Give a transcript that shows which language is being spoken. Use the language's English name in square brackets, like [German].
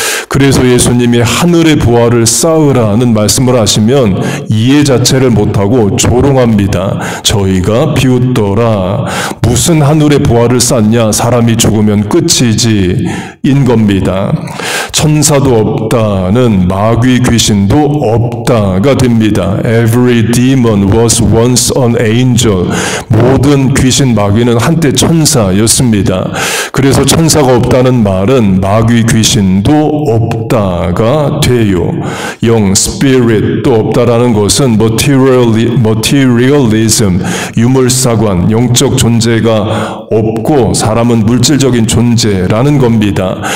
[Korean] 그래서 예수님이 하늘의 보화를 쌓으라는 말씀을 하시면 이해 자체를 못하고 조롱합니다. 저희가 비웃더라. 무슨 하늘의 보화를 쌓냐? 사람이 죽으면 끝이지 인 겁니다. 천사도 없다는 마귀 귀신도 없다가 됩니다. [English] Every demon was once an angel. [Korean] 모든 귀신 마귀는 한때 천사였습니다. 그래서 천사가 없다는 말은 마귀 귀신도 없다가 돼요. 영, spirit도 없다라는 것은 materialism, 유물사관, 영적 존재가 없고 사람은 물질적인 존재라는 겁니다.